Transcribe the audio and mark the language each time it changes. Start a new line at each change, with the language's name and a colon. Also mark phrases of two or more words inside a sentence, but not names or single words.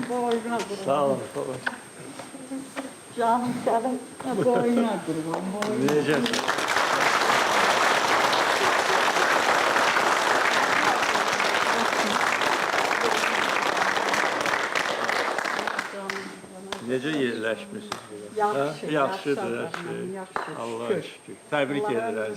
Turkish: boyuna kurban. Sağ olun. Baba. Canım senin boyuna kurban. Boyuna. Diyeceğiz.
Azerbaijani: Necə yerləşmişsiniz? Yaxşı, Yaxşıdır. yaxşı. Allah'a şükür. Təbrik edirəm.